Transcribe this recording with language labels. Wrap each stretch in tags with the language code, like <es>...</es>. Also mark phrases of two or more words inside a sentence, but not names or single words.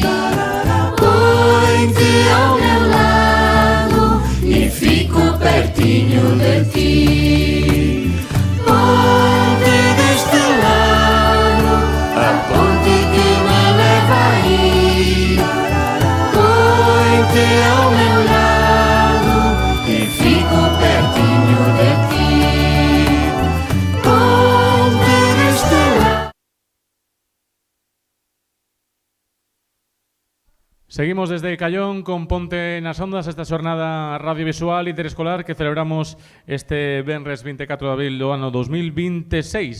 <pt>Põe-te ao meu lado e fico pertinho de ti. Ponte deste lado, a ponte que me leva aí. Põe-te ao meu lado e fico pertinho de ti. Ponte deste lado.</pt> <gl>Seguimos desde Callón con Ponte nas Ondas, esta xornada radiovisual interescolar que celebramos este venres 24 de abril do ano 2026.</gl>